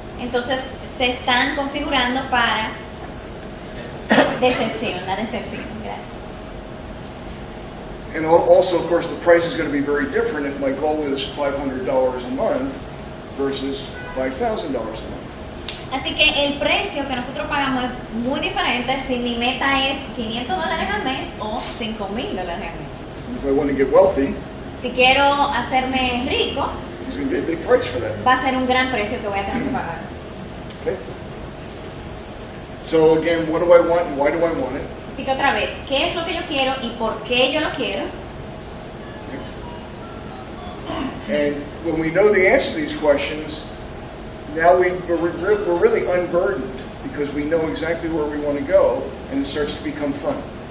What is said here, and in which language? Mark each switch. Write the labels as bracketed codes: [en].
[es] entonces se están configurando para decepción, la decepción. Gracias. [en] And also, of course, the price is going to be very different if my goal is $500 a month versus $5,000 a month. [es] Así que el precio que nosotros pagamos es muy diferente si mi meta es $500 al mes o $5,000 al mes. [en] And if I want to get wealthy, [es] Si quiero hacerme rico, [en] there's going to be a big price for that. [es] va a ser un gran precio que voy a tener que pagar. [en] Okay? So again, what do I want and why do I want it? [es] Así que otra vez, ¿qué es lo que yo quiero y por qué yo lo quiero? [en] Next. And when we know the answer to these questions, now we're really unburdened because we know exactly where we want to go and it starts to become fun.